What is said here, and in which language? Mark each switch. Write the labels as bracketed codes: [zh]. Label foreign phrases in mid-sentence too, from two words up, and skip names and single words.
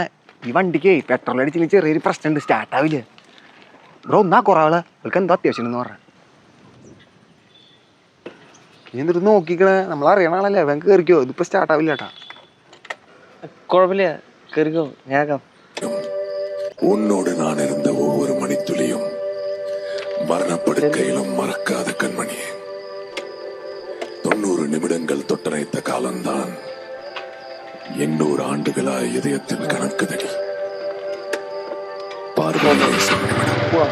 [ml] ഈ വണ്ടിക്ക് പെട്രോൾ അടിച്ചില്ല ചെറിയൊരു പ്രശ്നമുണ്ട്. സ്റ്റാർട്ട് ആവില്ല. ബ്രോ ഒന്നാ കുറവാള് അവൾക്ക് എന്തോ അത്യാവശ്യം എന്ന് പറഞ്ഞ. നീ എന്നിട്ട് നോക്കിക്കണേ. നമ്മളറിയണാണല്ലേ. അവൻ കേറിക്കോ. ഇതിപ്പോ സ്റ്റാർട്ട് ആവില്ല കേട്ടാ. കുഴപ്പമില്ല, കേറിക്കോ, ഞാക്കാം. [ta] உன்னோடு நான் இருந்த ஒவ்வொரு மணித்துளியும் மரணப்படுக்கையிலும் மறக்காத கண்மணியே. 90 நிமிடங்கள் தொட்டனைத்த காலம்தான் 800 ஆண்டுகளாய் இதயத்தில் கணக்குதடி. பார்வையிலே சில நிமிடம்,